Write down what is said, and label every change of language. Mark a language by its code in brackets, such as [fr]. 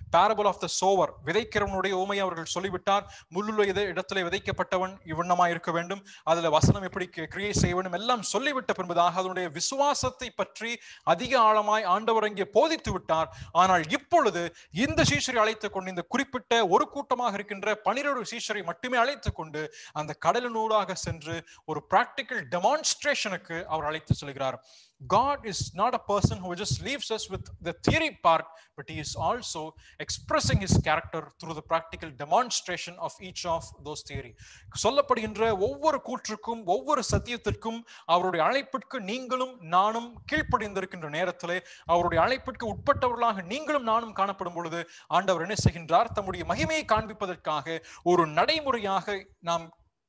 [en] parable of the sower, [ta] விதைக்கிறவனுடைய உவமையை அவர்கள் சொல்லிவிட்டார். முள்ளுள்ள இடத்திலே விதைக்கப்பட்டவன் இவ்வண்ணமாய் இருக்க வேண்டும், அதுல வசனம் எப்படி கிரியை செய்ய வேண்டும் எல்லாம் சொல்லிவிட்ட பின்பதாக அதனுடைய விசுவாசத்தை பற்றி அதிக ஆழமாய் ஆண்டவர் அங்கே போதித்து விட்டார். ஆனால் இப்பொழுது இந்த சீஷரை அழைத்துக் கொண்டு, இந்த குறிப்பிட்ட ஒரு கூட்டமாக இருக்கின்ற 12 சீஷரை மட்டுமே அழைத்துக் கொண்டு அந்த கடலினூடாக சென்று ஒரு பிராக்டிக்கல் டெமான்ஸ்ட்ரேஷனுக்கு அவர் அழைத்து செல்கிறார். [en] God is not a person who just leaves us with the theory part, but he is also expressing his character through the practical demonstration of each of those theory. [ta] சொல்லப்படுகின்ற ஒவ்வொரு கூற்றுக்கும் ஒவ்வொரு சத்தியத்திற்கும் அவருடைய அழைப்பிற்கு நீங்களும் நானும் கீழ்ப்படிந்திருக்கின்ற நேரத்திலே, அவருடைய அழைப்பிற்கு உட்பட்டவர்களாக நீங்களும் நானும் காணப்படும் பொழுது ஆண்டவர் என்ன செய்கின்றார்? தம்முடைய மகிமையை காண்பிப்பதற்காக ஒரு நடைமுறையாக நாம்